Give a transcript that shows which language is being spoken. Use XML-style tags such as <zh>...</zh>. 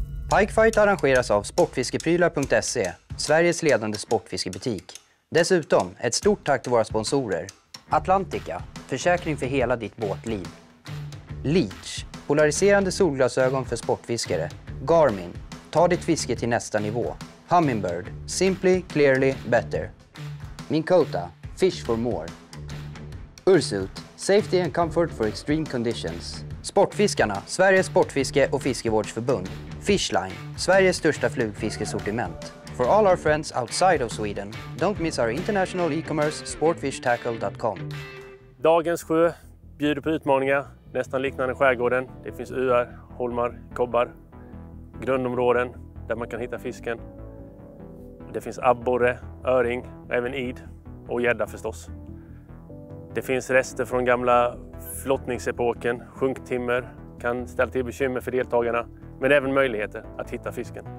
<sv>Pike Fight arrangeras av sportfiskeprylar.se, Sveriges ledande sportfiskebutik. Dessutom ett stort tack till våra sponsorer. Atlantica, försäkring för hela ditt båtliv. Leech, polariserande solglasögon för sportfiskare. Garmin, ta ditt fiske till nästa nivå.</sv> <en>Humminbird, simply, clearly, better. Minkota, fish for more. Ursuit, safety and comfort for extreme conditions.</en> <sv>Sportfiskarna, Sveriges sportfiske- och fiskevårdsförbund. Fishline, Sveriges största flugfiskesortiment.</sv> <en>For all our friends outside of Sweden, don't miss our international e-commerce sportfishtackle.com.</en> <sv>Dagens sjö bjuder på utmaningar, nästan liknande skärgården. Det finns öar, holmar, kobbar, grundområden där man kan hitta fisken. Det finns abborre, öring, även id och gädda förstås. Det finns rester från gamla flottningsepoken, sjunktimmer, kan ställa till bekymmer för deltagarna, men även möjligheter att hitta fisken.</sv>